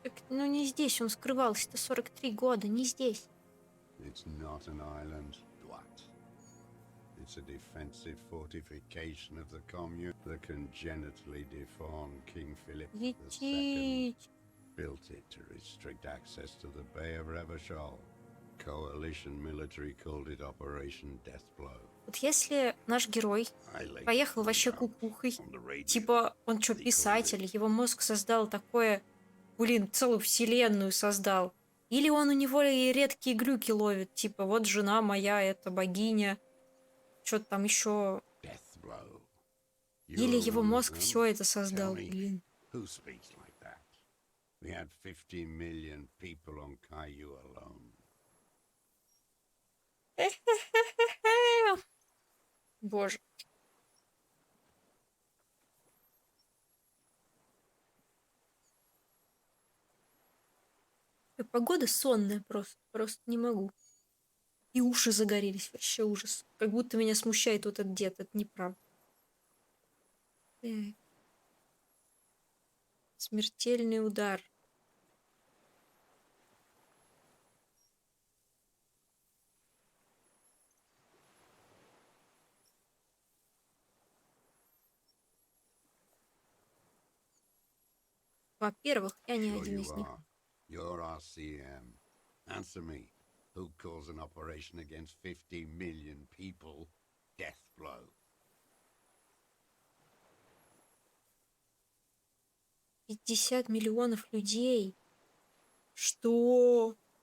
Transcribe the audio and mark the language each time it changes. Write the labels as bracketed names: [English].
[Russian] Ну, не здесь он скрывался-то 43 года, не здесь. [English] It's not an island, what? It's a defensive fortification of the commune. The congenitally deformed King Philip II [Russian] Лететь. [English] built it to restrict access to the Bay of Revachol. Coalition military called it Operation Deathblow. [Russian] Вот если наш герой поехал вообще кукухой, типа он что, писатель, его мозг создал такое, блин, целую вселенную создал. Или он у него и редкие глюки ловит, типа вот жена моя, это богиня, что-то там еще. Или его мозг все это создал, блин. [English] Who speaks like that? We had 50 million people on Caillou alone. [Russian] Боже. Погода сонная просто не могу. И уши загорелись, вообще ужас. Как будто меня смущает вот этот дед, это неправда. Так. Смертельный удар. Во-первых, я не один из них. [English] You're RCM. Answer me. Who calls an operation against 50 million people death blow? [Russian] 50 миллионов людей. Что?